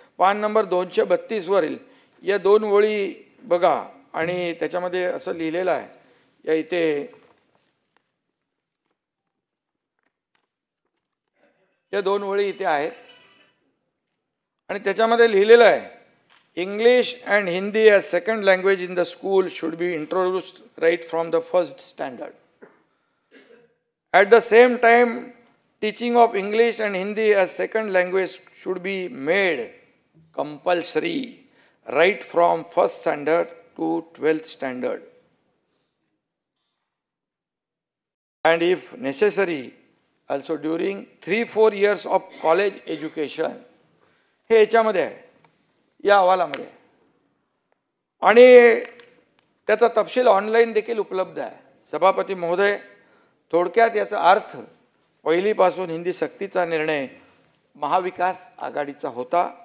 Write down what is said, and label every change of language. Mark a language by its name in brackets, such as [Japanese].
[Marathi] पान नंबर 232 वरील या 2 ओळी बघा आणि त्याच्यामध्ये असं लिहिलेलं आहे, या इथे या 2 ओळी इथे आहेत आणि त्याच्यामध्ये लिहिलेलं आहे, [English] English and Hindi as second language in the school should be introduced right from the first standard. At the same time teaching of English and Hindi as second language should be made compulsory right from first standard to 12th standard, and if necessary also during 3-4 years of college education. [Marathi] हे याच्यामध्ये आहे, या अहवालामध्ये, आणि त्याचा तपशील online देखील उपलब्ध आहे। सभापती महोदय, थोडक्यात याचा अर्थ, पहिलीपासून हिंदी सक्तीचा निर्णय महाविकास आघाडीचा होता।